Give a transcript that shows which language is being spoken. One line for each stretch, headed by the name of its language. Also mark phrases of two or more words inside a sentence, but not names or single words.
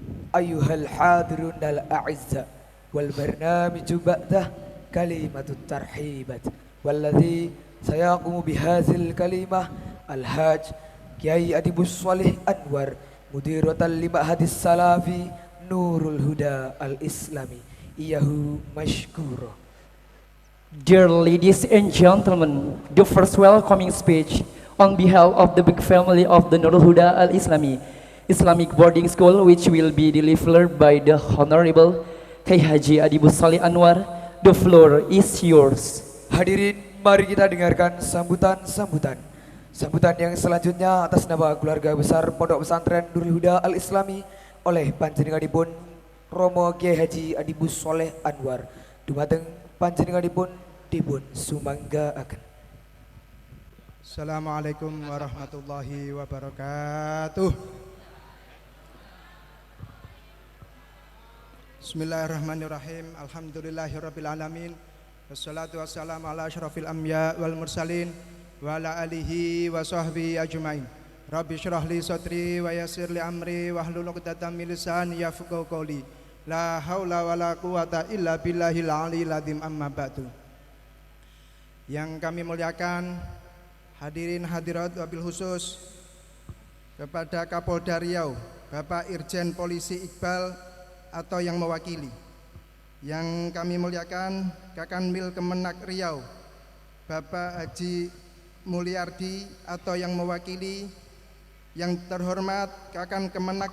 Arabic: أيها الحاضرون الأعزاء والبرنامج بعده كلمة الترحيب والذي سيقوم بهذه الكلمة الحاج كياهي أديب الصالح أنور مديرا لمعهد السلفي نور الهدى الإسلامي إياه مشكورا.
English: Dear ladies and gentlemen, the first welcoming speech on behalf of the big family of the Nurul Huda al-Islami Islamic Boarding School, which will be delivered by the Honorable Kiai Haji Adibus Salih Anwar. The floor is yours.
Indonesian: Hadirin, mari kita dengarkan sambutan yang selanjutnya atas nama keluarga besar Pondok Pesantren Nurul Huda al-Islami oleh panjenenganipun Romo Kiai Haji Adibus Salih Anwar.
Javanese: Dumateng panjenenganipun dipun sumanggaaken.
Arabic: السلام عليكم ورحمة الله وبركاته. بسم الله الرحمن الرحيم. الحمد لله رب العالمين. والصلاة والسلام على أشرف الأنبياء والمرسلين وعلى آله وصحبه أجمعين. رب اشرح لي صدري ويسر لي أمري واحلل عقدة من لساني يفقهوا قولي. لا حول ولا قوة إلا بالله العلي العظيم، أما بعد.
Indonesian: Yang kami muliakan hadirin hadirat
Arabic: وبالخصوص
Indonesian: kepada Kapolda Riau Bapak Irjen Polisi Iqbal atau yang mewakili, yang kami muliakan Kakanwil Kemenak Riau Bapak Haji Mulyardi atau yang mewakili, yang terhormat Kakan Kemenak